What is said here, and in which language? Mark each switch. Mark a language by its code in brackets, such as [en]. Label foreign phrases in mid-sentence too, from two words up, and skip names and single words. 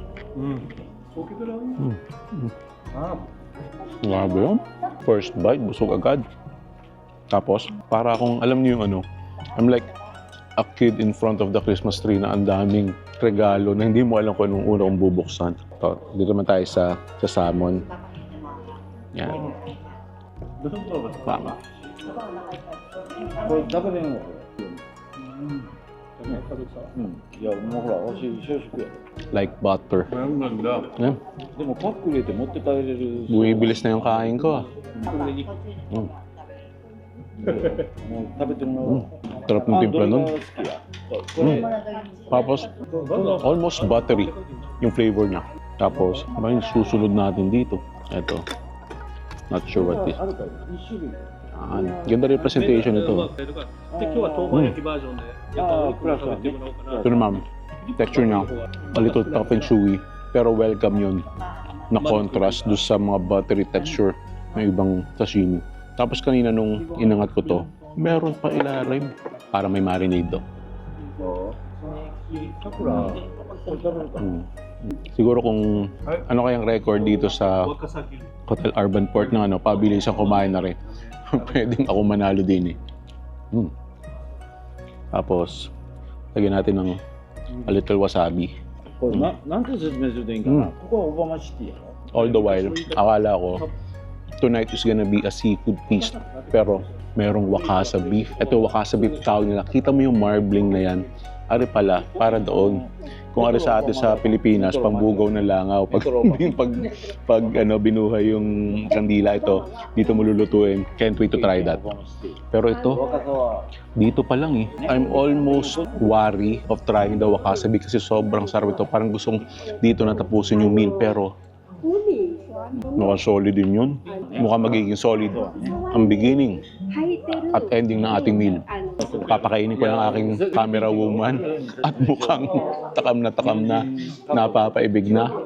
[tl] Grabe yun. [en] First bite, [tl] busog agad. Tapos, para akong, alam niyo yung ano, [en] I'm like a kid in front of the Christmas tree [tl] na ang daming regalo na hindi mo alam kung anong una kong bubuksan. Ito, dito naman tayo sa salmon. Yan. Tama. [ja] これ食べれんわこれいやもうほらわし小食や [en] Like butter. [tl] Yan. [ja] でもパック入れて持って帰れる [tl] Bumibilis na yung kain ko ah. [ja] もう食べてもらおう [tl] Sarap ng timpla [ja] ど [tl] nun. [ja] れが好きやこれ [tl] Tapos, [en] almost buttery [tl] yung flavor niya. Tapos, ano yung susunod natin dito? Ito. [en] Not sure what this. [ja] あるから一種類 [tl] Ganda rin presentation ito. [ja] で今日は豆板焼きバージョンでやっぱお肉も食べてもらおうかな [tl] Ito naman, texture niya, [en] a little tough and chewy, [tl] pero welcome yun na contrast doon sa mga [en] buttery texture [tl] ng ibang sashimi. Tapos kanina nung inangat ko to, meron pa ilalim para may marinade do. [ja] さくらこれ食べるか [tl] Siguro kung ano kayang record dito sa Hotel Urban Port na ano, pabilis ang kumain na rin. Pwedeng ako manalo din eh. Tapos, lagyan natin ng [en] a little wasabi. [ja] これなんて説明するといいんかなここはオバマシティやろ [en] All the while, [tl] akala ko, [en] tonight is gonna be a seafood feast. [tl] Pero, merong wakasa beef. Ito wakasa beef tawag nila. Kita mo yung marbling na yan. Ari pala, para doon. Kung ari sa atin sa Pilipinas, pambugaw na langaw. Pag ano, binuhay yung kandila ito, dito mo lulutuin. [en] Can't wait to try that. [tl] Pero ito, [ja] 若さは [tl] dito pa lang eh. [en] I'm almost worry of trying the wakasabi [tl] kasi sobrang sarap ito. Parang gustong dito na tapusin yung meal pero mukhang solid din yun. Mukhang magiging solid ang beginning at ending ng ating meal. Papakainin ko ng aking [en] camera woman [tl] at mukhang takam na napapaibig na.